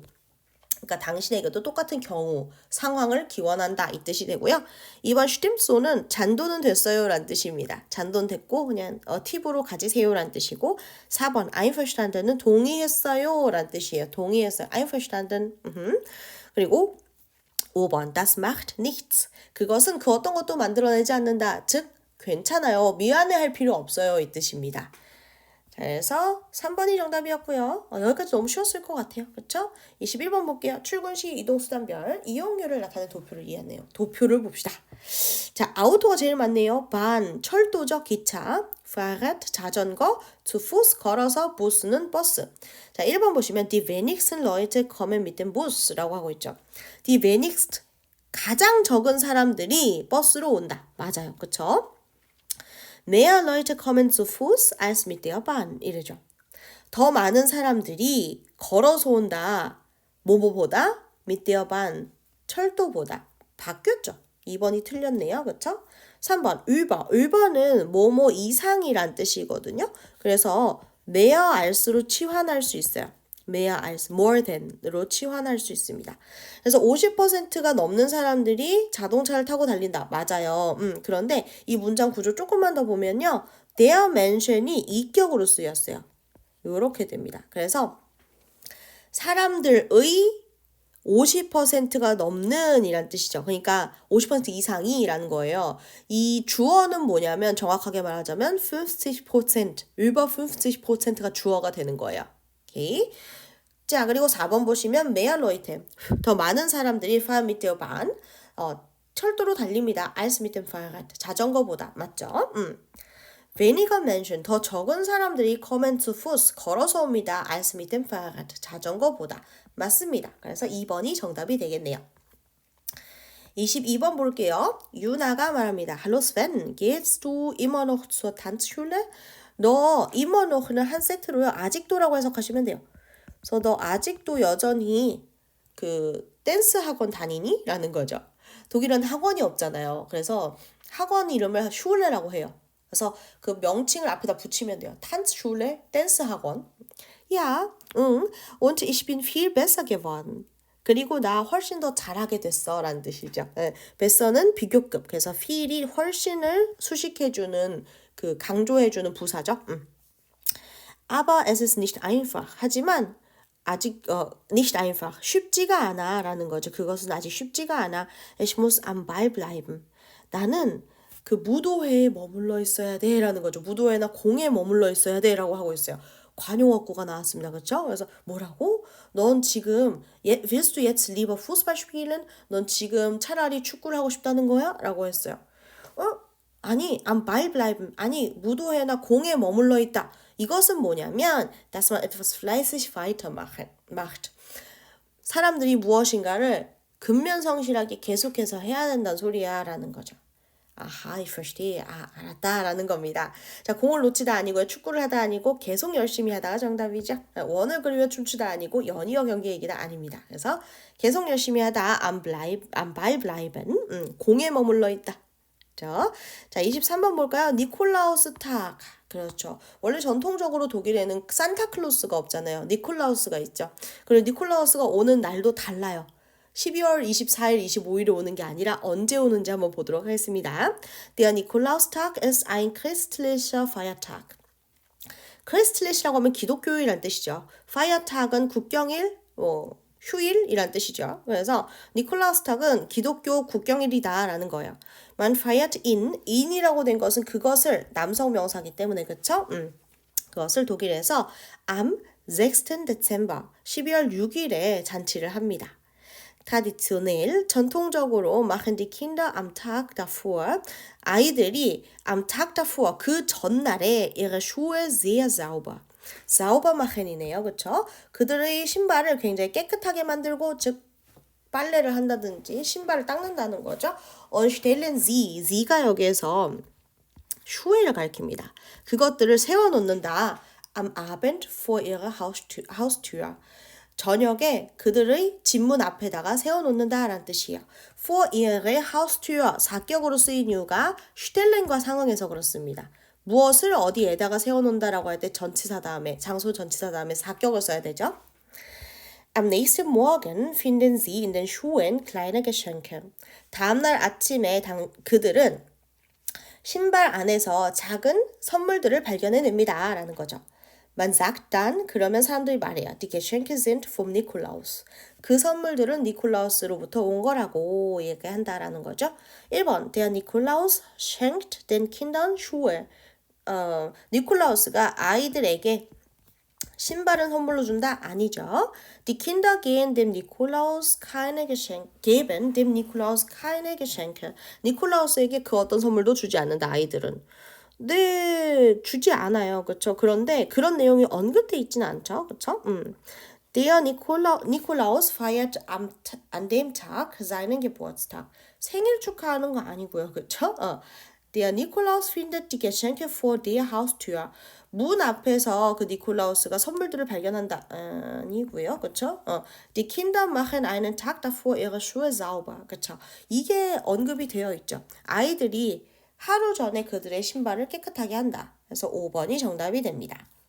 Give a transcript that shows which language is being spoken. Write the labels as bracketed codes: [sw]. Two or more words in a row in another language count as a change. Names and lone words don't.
[ko] 그러니까 당신에게도 똑같은 경우, 상황을 기원한다 이 뜻이 되고요. 2번 stimmt소는 잔돈은 됐어요 란 뜻입니다. 잔돈 됐고 그냥 팁으로 가지세요 란 뜻이고 4번 einverstanden은 동의했어요 란 뜻이에요. 동의했어요. [de] einverstanden. 그리고 5번 das macht nichts. [ko] 그것은 그 어떤 것도 만들어내지 않는다. 즉 괜찮아요. 미안해할 필요 없어요 이 뜻입니다. 그래서 3번이 정답이었고요. 여기까지 너무 쉬웠을 것 같아요. 그렇죠? 21번 볼게요. 출근 시 이동수단별 이용료를 나타내는 도표를 이해하네요. 도표를 봅시다. 자, 아우토가 제일 많네요. 반, 철도죠. 기차. Fahrrad, 자전거. [de] zu Fuß, [ko] 걸어서. Bus는 버스. 자, 1번 보시면 [de] die wenigsten Leute kommen mit dem Bus [ko] 라고 하고 있죠. [de] die wenigst, [ko] 가장 적은 사람들이 버스로 온다. 맞아요. 그렇죠? [de] Mehr Leute kommen zu Fuß als mit der Bahn. [ko] 이래죠. 더 많은 사람들이 걸어서 온다. 뭐뭐보다? [de] mit der Bahn. [ko] 철도보다. 바뀌었죠. 2번이 틀렸네요. 그렇죠? 3번 über는 뭐뭐 이상이란 뜻이거든요. 그래서 [de] mehr als [ko] 로 치환할 수 있어요. [de] mehr als, [en] more than [ko] 으로 치환할 수 있습니다. 그래서 50%가 넘는 사람들이 자동차를 타고 달린다. 맞아요. 그런데 이 문장 구조 조금만 더 보면요. [de] der Menschen [ko] 이 이격으로 쓰였어요. 이렇게 됩니다. 그래서 사람들의 50%가 넘는 이란 뜻이죠. 그러니까 50% 이상이라는 거예요. 이 주어는 뭐냐면 정확하게 말하자면 50%, über 50%가 주어가 되는 거예요. 오케이. 자, 그리고 4번 보시면 [de] mehr Leute, [ko] 더 많은 사람들이 [de] fahren mit der Bahn, [ko] 철도로 달립니다. [de] als mit dem Fahrrad, [ko] 자전거보다. 맞죠? [de] weniger Menschen, [ko] 더 적은 사람들이 [de] kommen zu Fuß, [ko] 걸어서 옵니다. [de] als mit dem Fahrrad, [ko] 자전거보다. 맞습니다. 그래서 2번이 정답이 되겠네요. 22번 볼게요. 유나가 말합니다. [de] Hallo Sven, gehst du immer noch zur Tanzschule? [ko] 너 [de] immer noch [ko] 는 한 세트로요. 아직도라고 해석하시면 돼요. 그래서 너 아직도 여전히 그 댄스 학원 다니니? 라는 거죠. 독일은 학원이 없잖아요. 그래서 학원 이름을 슈레라고 해요. 그래서 그 명칭을 앞에다 붙이면 돼요. Tanzschule, 댄스 학원. [de] Ja, und ich bin viel besser geworden. [ko] 그리고 나 훨씬 더 잘하게 됐어 라는 뜻이죠. 네, besser는 비교급. 그래서 feel이 훨씬을 수식해주는 그 강조해주는 부사죠. [de] Aber es ist nicht einfach. [ko] 하지만 아직 [de] nicht einfach. [ko] 쉽지가 않아 라는 거죠. 그것은 아직 쉽지가 않아. [de] Ich muss am Ball bleiben. [ko] 나는 그 무도회에 머물러 있어야 돼 라는 거죠. 무도회나 공에 머물러 있어야 돼 라고 하고 있어요. 관용어구가 나왔습니다. 그렇죠? 그래서 뭐라고? 넌 지금 [de] willst du jetzt lieber Fußball spielen? [ko] 넌 지금 차라리 축구를 하고 싶다는 거야? 라고 했어요. 아니, [de] am Ball bleiben. [ko] 아니, 무도회나 공에 머물러 있다. 이것은 뭐냐면, [de] dass man etwas fleißig macht. [ko] 사람들이 무엇인가를 근면성실하게 계속해서 해야 된다는 소리야 라는 거죠. 아하, [de] ich verstehe. [ko] 알았다 라는 겁니다. 자, 공을 놓치다 아니고요. 축구를 하다 아니고 계속 열심히 하다가 정답이죠. 원을 그리며 춤추다 아니고 연이어 경기 얘기다 아닙니다. 그래서 계속 열심히 하다 [de] am Ball bleiben. [ko] 공에 머물러 있다. 자, 23번 볼까요? 니콜라우스 탁. 그렇죠. 원래 전통적으로 독일에는 산타클로스가 없잖아요. 니콜라우스가 있죠. 그리고 니콜라우스가 오는 날도 달라요. 12월 24일, 25일에 오는 게 아니라 언제 오는지 한번 보도록 하겠습니다. [de] Der Nikolaustag ist ein christlicher Feiertag. [ko] 크리스틀릿이라고 하면 기독교일이란 뜻이죠. Feiertag은 국경일, 휴일이란 뜻이죠. 그래서 니콜라우스탁은 기독교 국경일이다 라는 거예요. [de] Man feiert in [ko] 이라고 된 것은 그것을 남성 명사이기 때문에 그쵸? 그것을 독일에서 am 6. [de] Dezember [ko] 12월 6일에 잔치를 합니다. [de] traditionell, 전통적으로 machen die Kinder am Tag davor, 아이들이 am Tag davor, [ko] 그 전날에 [de] ihre Schuhe sehr sauber. sauber machen [ko] 이네요. 그쵸? 그들의 신발을 굉장히 깨끗하게 만들고, 즉 빨래를 한다든지 신발을 닦는다는 거죠. [de] und stellen sie [ko] 가 여기에서 Schuhe를 가리킵니다. 그것들을 세워놓는다. [de] am Abend vor ihrer Haustür. [ko] 저녁에 그들의 집문 앞에다가 세워놓는다라는 뜻이에요. [de] For ihre Haustür, [ko] 사격으로 쓰인 이유가 슈텔렌과 상응해서 그렇습니다. 무엇을 어디에다가 세워놓는다라고 할 때 전치사 다음에, 장소 전치사 다음에 사격을 써야 되죠. [de] Am nächsten Morgen finden sie in den Schuhen kleine Geschenke. [ko] 다음날 아침에 그들은 신발 안에서 작은 선물들을 발견해냅니다. 라는 거죠. [de] Man sagt dann, [ko] 그러면 사람들이 말해요. [de] Die Geschenke sind vom Nikolaus. [ko] 그 선물들은 니콜라우스로부터 온 거라고 얘기한다라는 거죠. 1번, [de] der Nikolaus schenkt den Kindern Schuhe. [ko] 니콜라우스가 아이들에게 신발은 선물로 준다? 아니죠. [de] Die Kinder geben dem Nikolaus keine Geschenke. [ko] 니콜라우스에게 그 어떤 선물도 주지 않는다, 아이들은. 네, 주지 않아요. 그렇죠? 그런데 그런 내용이 언급돼 있지는 않죠. 그렇죠? [de] Der Nikolaus feiert an dem Tag seinen Geburtstag. [ko] 생일 축하하는 거 아니고요. 그렇죠? [de] Der Nikolaus findet die Geschenke vor der Haustür. [ko] 문 앞에서 그 니콜라우스가 선물들을 발견한다. 아니고요. 그렇죠? [de] Die Kinder machen einen Tag davor ihre Schuhe sauber. [ko] 그렇죠? 이게 언급이 되어 있죠. 아이들이 하루 전에 그들의 신발을 깨끗하게 한다. 그래서 5번이 정답이 됩니다.